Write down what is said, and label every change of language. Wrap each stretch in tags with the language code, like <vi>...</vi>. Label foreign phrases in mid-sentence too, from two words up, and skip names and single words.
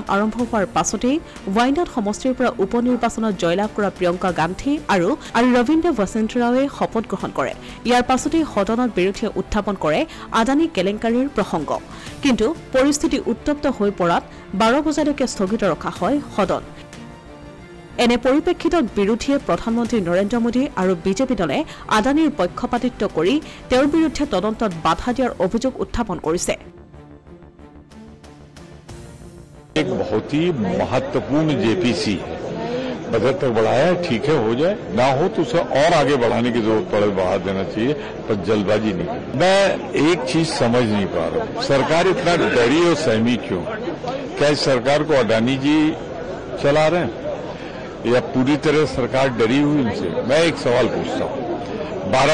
<as>আৰম্ভ হোৱাৰ পাছতেই ৱাইনাড সমষ্টিৰ পৰা উপনিৰ্বাচনত জয়লাভ কৰা প্ৰিয়ংকা গান্ধী আৰু ৰবীন্দ্ৰ বসন্তৰাৱে শপত গ্ৰহণ কৰে ইয়াৰ পাছতেই সদনত বিৰোধীয়ে উত্থাপন কৰে আদানী কেলেংকাৰীৰ প্ৰসংগ কিন্তু পৰিস্থিতি উত্তপ্ত হৈ পৰাত 12 বজালৈকে স্থগিত ৰখা হয় সদন এনে পৰিপ্ৰেক্ষিতত বিৰোধীয়ে প্ৰধানমন্ত্ৰী নৰেন্দ্ৰ মোদী আৰু বিজেপি দলে আদানীৰ পক্ষপাতিত্ব কৰি তেওঁৰ বিৰুদ্ধে তদন্তত বাধা দিয়াৰ অভিযোগ উত্থাপন কৰিছে</as> <hi>एक बहुत ही महत्वपूर्ण जेपीसी है बजट तक बढ़ाया ठीक है हो जाए ना हो तो उसे और आगे बढ़ाने की जरूरत पड़े बढ़ा देना चाहिए पर जल्दबाजी नहीं मैं एक चीज समझ नहीं पा रहा हूं सरकार इतना डरी और सहमी क्यों क्या इस सरकार को अडानी जी चला रहे हैं या पूरी तरह सरकार डरी हुई इनसे मैं एक सवाल पूछता हूं 12</hi>